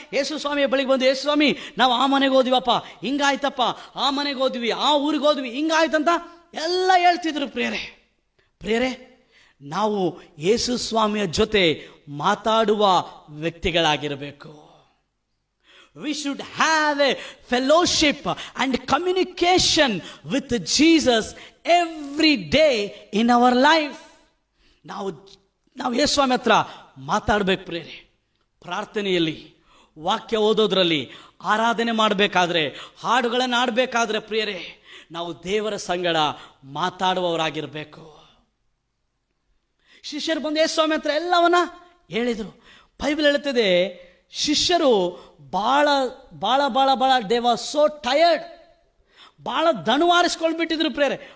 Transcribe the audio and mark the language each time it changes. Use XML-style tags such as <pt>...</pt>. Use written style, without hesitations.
<kn>ಯೇಸು ಸ್ವಾಮಿಯ ಬಳಿಗೆ ಬಂದು, ಯೇಸು ಸ್ವಾಮಿ, ನಾವು ಆ ಮನೆಗೆ ಹೋದ್ವಿವಪ್ಪ, ಹಿಂಗಾಯ್ತಪ್ಪ, ಆ ಮನೆಗೆ ಹೋದ್ವಿ, ಆ ಊರಿಗೆ ಹೋದ್ವಿ, ಹಿಂಗಾಯ್ತಂತ ಎಲ್ಲ ಹೇಳ್ತಿದ್ರು. ಪ್ರಿಯರೇ, ನಾವು ಯೇಸು ಸ್ವಾಮಿಯ ಜೊತೆ ಮಾತಾಡುವ ವ್ಯಕ್ತಿಗಳಾಗಿರಬೇಕು.</kn> <en>We should have a fellowship and communication with Jesus every day in our life.</en> <kn>ನಾವು ಯೇಸುಸ್ವಾಮಿ ಹತ್ರ ಮಾತಾಡ್ಬೇಕು ಪ್ರಿಯರೇ. ಪ್ರಾರ್ಥನೆಯಲ್ಲಿ, ವಾಕ್ಯ ಓದೋದ್ರಲ್ಲಿ, ಆರಾಧನೆ ಮಾಡಬೇಕಾದ್ರೆ, ಹಾಡುಗಳನ್ನು ಆಡಬೇಕಾದ್ರೆ ಪ್ರಿಯರೇ, ನಾವು ದೇವರ ಸಂಗಡ ಮಾತಾಡುವವರಾಗಿರಬೇಕು. ಶಿಷ್ಯರು ಬಂದು ಯೇಸುಸ್ವಾಮಿ ಹತ್ರ ಎಲ್ಲವನ್ನ ಹೇಳಿದರು. ಬೈಬಲ್ ಹೇಳುತ್ತದೆ, ಶಿಷ್ಯರು ಭಾಳ ಭಾಳ ಭಾಳ ಭಾಳ</kn> <en>they was so tired,</en> <kn>ಭಾಳ ದಣುವಾರಿಸ್ಕೊಳ್ಬಿಟ್ಟಿದ್ರು ಪ್ರೇರೆ.</kn>